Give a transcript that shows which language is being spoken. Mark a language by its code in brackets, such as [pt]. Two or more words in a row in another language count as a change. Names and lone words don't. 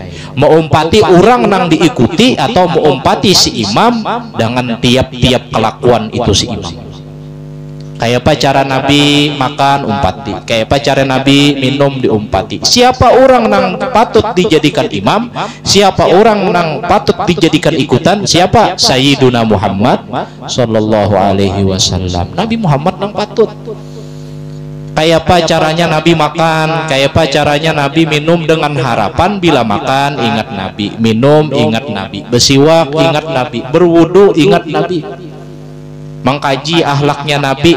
[bjn] Meumpati orang nang diikuti atau meumpati si imam dengan tiap-tiap kelakuan itu si imam. Kayak apa cara Nabi makan, umpati. Kayak apa cara Nabi minum, diumpati. Siapa orang nang patut dijadikan imam, siapa orang nang patut dijadikan ikutan, siapa? [ar] سيدنا محمد صلى الله عليه وسلم. [bjn] Nabi Muhammad nang patut. Kayak apa caranya Nabi makan, kayak apa caranya Nabi minum, dengan harapan bila makan ingat Nabi, minum ingat Nabi, bersiwak ingat Nabi, berwudu ingat Nabi, mengkaji akhlaknya Nabi.